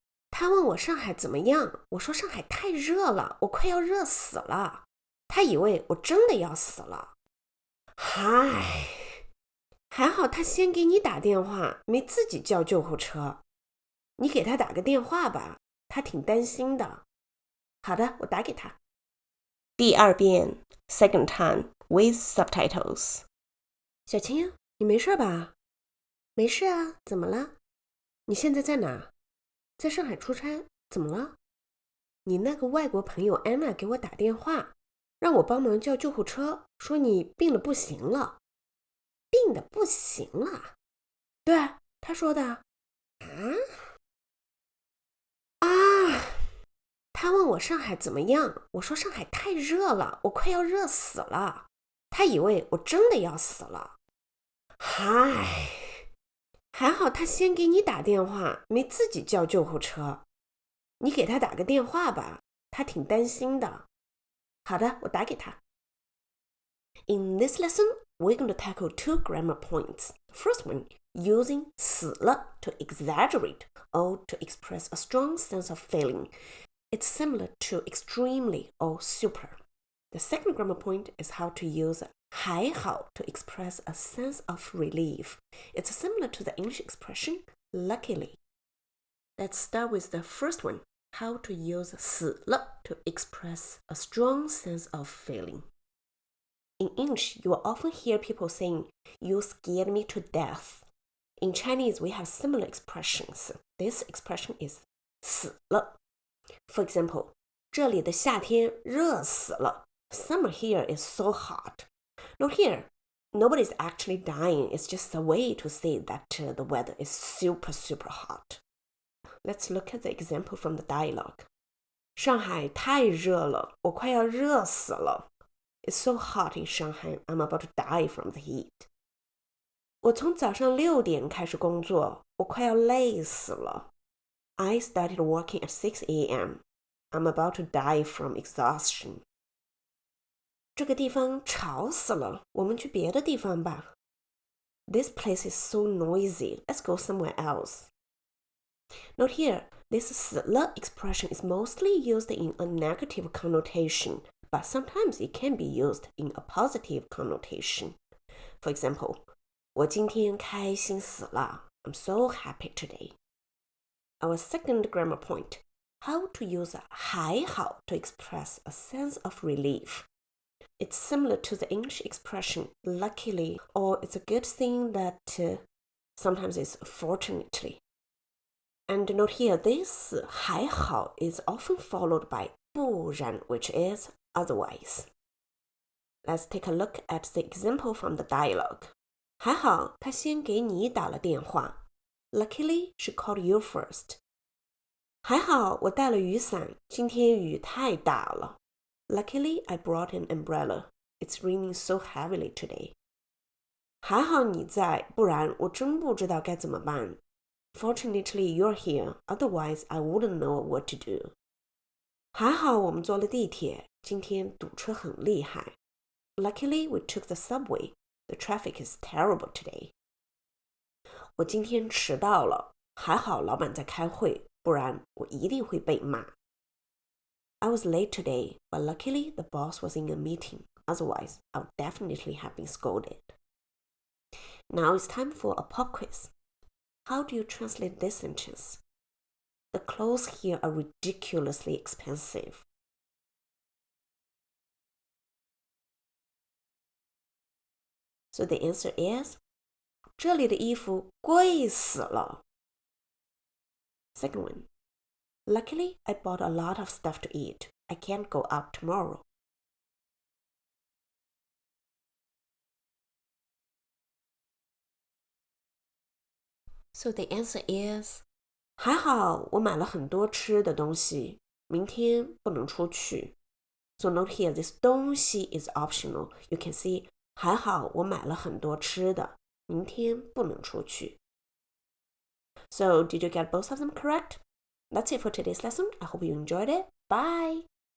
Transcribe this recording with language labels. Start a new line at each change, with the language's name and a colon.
Chinese: 她问我上海怎么样，我说上海太热了，我快要热死了。她以为我真的要死了。嗨，还好她先给你打电话，没自己叫救护车。你给她打个电话吧，她挺担心的。好的，我打给她。第二遍
English: Second time with subtitles.
Chinese: 小青，你没事吧？没事啊，怎么了？你现在在哪？在上海出差，怎么了？你那个外国朋友安娜给我打电话，让我帮忙叫救护车，说你病得不行了。病得不行了？对，她说的。她问我上海怎么样，我说上海太热了，我快要热死了。她以为我真的要死了。嗨，还好她先给你打电话，没自己叫救护车。你给她打个电话吧，她挺担心的。好的，我打给她。
English: In this lesson, we're going to tackle two grammar points. First one, using 死了 to exaggerate or to express a strong sense of feeling. It's similar to extremely or super. The second grammar point is how to use 还好 to express a sense of relief. It's similar to the English expression luckily. Let's start with the first one, how to use 死了 to express a strong sense of feeling. In English, you will often hear people saying, "You scared me to death." In Chinese, we have similar expressions. This expression is 死了. For example,
Chinese: 这里的夏天热死了.
English: Summer here is so hot. Note here, nobody's actually dying. It's just a way to say that the weather is super, super hot. Let's look at the example from the dialogue.
Chinese: 上海太热了，我快要热死了。
English: It's so hot in Shanghai, I'm about to die from the heat.
Chinese: 我从早上6点开始工作，我快要累死了。
English: I started working at 6 a.m. I'm about to die from exhaustion.
Chinese: 这个地方吵死了，我们去别的地方吧。
English: This place is so noisy. Let's go somewhere else. Note here, this 死了 expression is mostly used in a negative connotation, but sometimes it can be used in a positive connotation. For example,
Chinese: 我今天开心死了.
English: I'm so happy today. Our second grammar point, how to use 还好 to express a sense of relief. It's similar to the English expression luckily, or it's a good thing that sometimes it's fortunately. And note here, this 还好 is often followed by 不然, which is otherwise. Let's take a look at the example from the dialogue.
Chinese: 还好他先给你打了电话.
English: Luckily, she called you first.
Chinese: 还好我带了雨伞，今天雨太大了。
English: Luckily, I brought an umbrella. It's raining so heavily today.
Chinese: 还好你在，不然我真不知道该怎么办。
English: Fortunately, you're here. Otherwise, I wouldn't know what to do.
Chinese: 还好我们坐了地铁，今天堵车很厉害。
English: Luckily, we took the subway. The traffic is terrible today.
Chinese: 我今天迟到了，还好老板在开会，不然我一定会被骂。
English: I was late today, but luckily the boss was in a meeting. Otherwise, I would definitely have been scolded. Now it's time for a pop quiz. How do you translate this sentence? The clothes here are ridiculously expensive. So the answer is,
Chinese: 这里的衣服贵死了。
English: Second one, luckily I bought a lot of stuff to eat. I can't go out tomorrow. So the answer is
Chinese: 还好我买了很多吃的东西，明天不能出去。
English: So note here, this 东西 is optional. You can see
Chinese: 还好我买了很多吃的，明天不能出去。
English: So did you get both of them correct? That's it for today's lesson. I hope you enjoyed it. Bye!